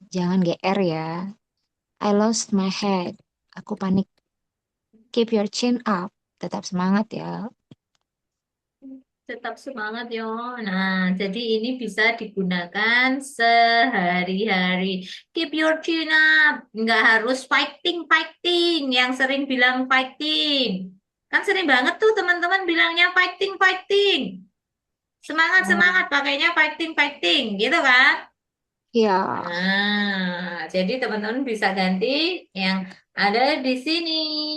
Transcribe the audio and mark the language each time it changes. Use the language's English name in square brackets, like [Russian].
[Indonesian] Jangan GR ya. [English] I lost my head. [Indonesian] Aku panik. [English] Keep your chin up. [Indonesian] Tetap semangat ya. Tetap semangat yo. Nah, jadi ini bisa digunakan sehari-hari. [English] Keep your chin up. [Indonesian] Nggak harus fighting, fighting. Yang sering bilang fighting. Kan sering banget tuh teman-teman bilangnya fighting, fighting. Semangat, semangat. Pakainya fighting, fighting. Gitu kan? Iya. Nah, jadi teman-teman bisa ganti yang ada di sini.